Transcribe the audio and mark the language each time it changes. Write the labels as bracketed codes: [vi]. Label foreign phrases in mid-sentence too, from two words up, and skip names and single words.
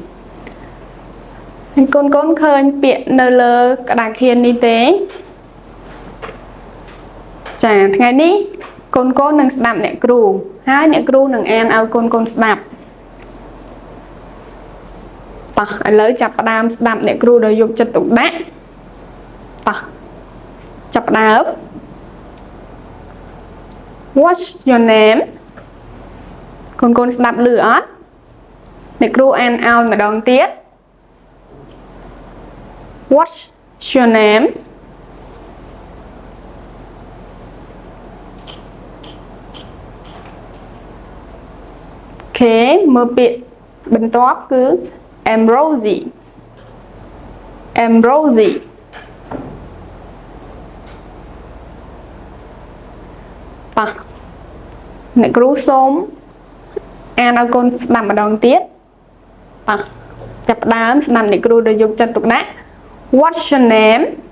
[km] ហើយកូនឃើញពាក្យនៅលើក្តារខៀននេះទេចាថ្ងៃនេះកូននឹងស្ដាប់អ្នកគ្រូហើយអ្នកគ្រូនឹងអានឲ្យកូនស្ដាប់តោះឥឡូវចាប់ផ្ដើមស្ដាប់អ្នកគ្រូដោយយកចិត្តទុកដាក់តោះចាប់ផ្ដើម [en] What's your name [km] កូនស្ដាប់ឮអត់អ្នកគ្រូអានឲ្យម្ដងទៀត [en] What's your name [km] អូខេមើលពាក្យបន្ទាប់គឺ [en] I'm Rosie [km] ប៉ះអ្នកគ្រូសូមអានឲ្យកូនស្ដាប់ម្ដងទៀតប៉ះចាប់ផ្ដើមស្ដាប់អ្នកគ្រូដោយយកចិត្តទុកដាក់ [en] What's your name